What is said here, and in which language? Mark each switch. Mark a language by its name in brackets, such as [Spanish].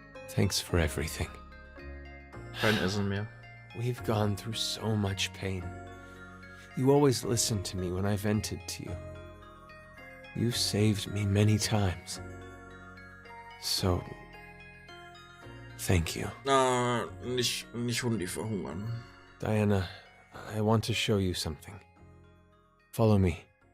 [English] Thanks for everything. [German] Kein Essen mehr. [English] We've gone through so much pain. You always listened to me when I vented to you. You've saved me many times. So, thank you. [German] Na, nicht Hundi verhungern. [English] Diana, I want to show you something. Follow me.